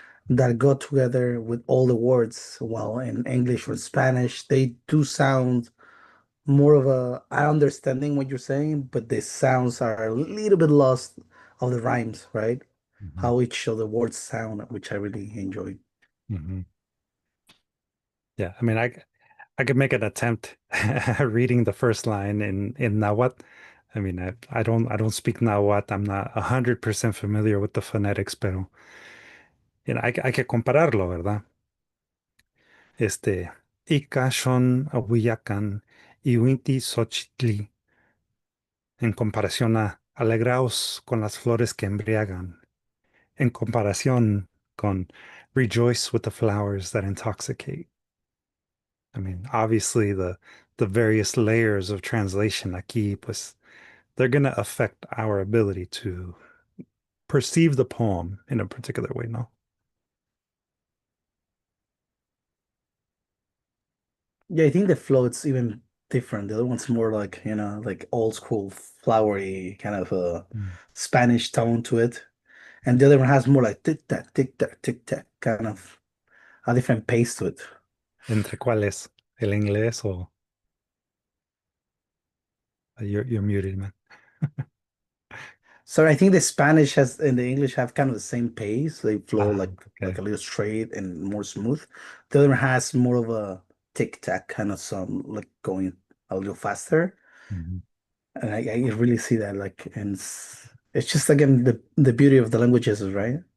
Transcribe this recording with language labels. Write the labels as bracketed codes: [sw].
[en] That go together with all the words. Well, in English or Spanish, they do sound more of a I understanding what you're saying, but the sounds are a little bit lost of the rhymes, right? Mhm. How each of the words sound, which I really enjoy. Mhm. Yeah, I mean, I could make an attempt reading the first line in Nahuatl. I mean, I don't speak Nahuatl. I'm not 100% familiar with the phonetics, [es] pero hay que compararlo, ¿verdad? [nah] Ika shon ahuiyacan iwinti xochitli, [es] en comparación a alegraos con las flores que embriagan, en comparación con [en] rejoice with the flowers that intoxicate. I mean, obviously the various layers of translation [es] aquí, pues, [en] they're going to affect our ability to perceive the poem in a particular way, no? Yeah, I think the float's even different. The other one's more like, like old school flowery kind of a Mm. Spanish tone to it. And the other one has more like tick tack, kind of a different pace to it. [es] ¿Entre cuáles? ¿El inglés o [en] you're muted, man? So I think the Spanish has and the English have kind of the same pace. They flow Ah, like okay. a little straight and more smooth. The other one has more of a tick tack kind of some like going a little faster. Mhm. And I really see that like and it's just again the beauty of the languages, right?